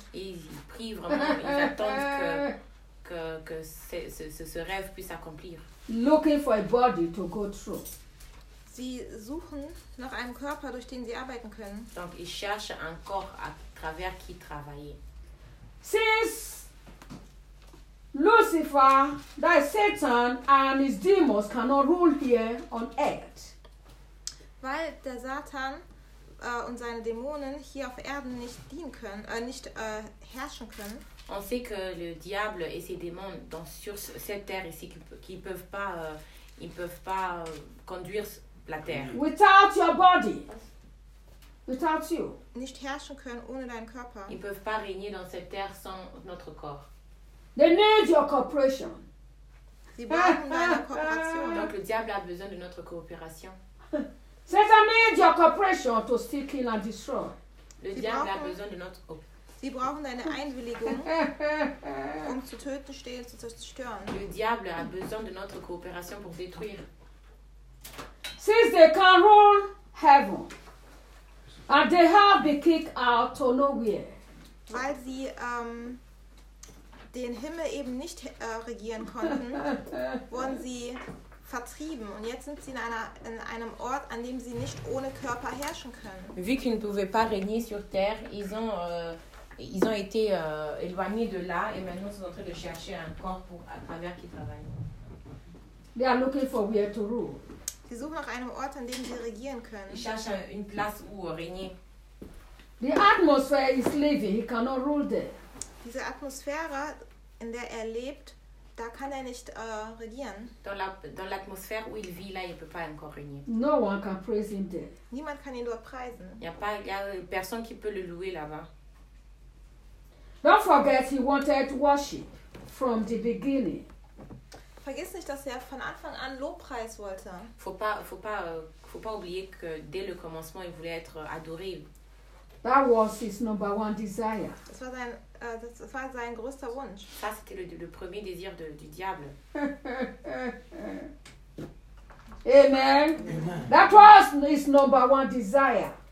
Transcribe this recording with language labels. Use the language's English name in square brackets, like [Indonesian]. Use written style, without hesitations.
[French] Ils prient vraiment, ils attendent que ce rêve puisse accomplir. [English] Looking for a body to go through. [German] Sie suchen nach einem Körper, durch den sie arbeiten können. [French] Donc, [German] ich [French] cherche un corps à travers qui travailler. [English] Since Lucifer, that is Satan, and his demons cannot rule here on earth. [German] Weil der Satan und seine Dämonen hier auf Erden nicht dienen können, herrschen können. [French] On sait que le diable et ses démons dans sur cette terre ici qui peuvent pas, ils peuvent pas conduire la terre. [English] Without your body, without you, [German] nicht herrschen können ohne deinen Körper. [French] Ils peuvent pas régner dans cette terre sans notre corps. [English] They need your cooperation. [German] Sie brauchen deine Kooperation. [French] Donc le diable a besoin de notre coopération. [English] Satan needs your cooperation to steal, kill and destroy. [French] Le diable a besoin de notre. [German] Sie brauchen deine Einwilligung, um zu töten, stehlen, zu zerstören. [French] Le diable a besoin de notre coopération pour détruire. [English] Since they can rule heaven, and they have been kicked out to nowhere. [German] Weil sie den Himmel eben nicht regieren konnten, wurden sie vertrieben. Und jetzt sind sie in einem Ort, an dem sie nicht ohne Körper herrschen können. [French] Vu qu'ils ne pouvaient pas régner sur terre, ils ont été éloignés de là et maintenant sont en train de chercher un corps pour à travers qui travaille. [English] They are looking for where to rule. [German] Sie suchen nach einem Ort, an dem sie regieren können. Ich [French] cherche une place où régner. [English] The atmosphere is living. He cannot rule there. [German] Diese Atmosphäre, in der er lebt, da kann er nicht regieren. [French] Dans l'atmosphère où il vit là, il peut pas encore régner. [English] No one can praise him there. [German] Niemand kann ihn dort preisen. [French] Y a personne qui peut le louer là-bas. [English] Don't forget he wanted worship from the beginning. [German] Vergiss nicht, dass er von Anfang an Lobpreis wollte. [French] Faut pas oublier que dès le commencement il voulait être adoré. [English] That was his number one desire. [German] Das war sein größter Wunsch. [French] Ça, c'était le premier désir du diable. [English] Amen. That was his number one desire.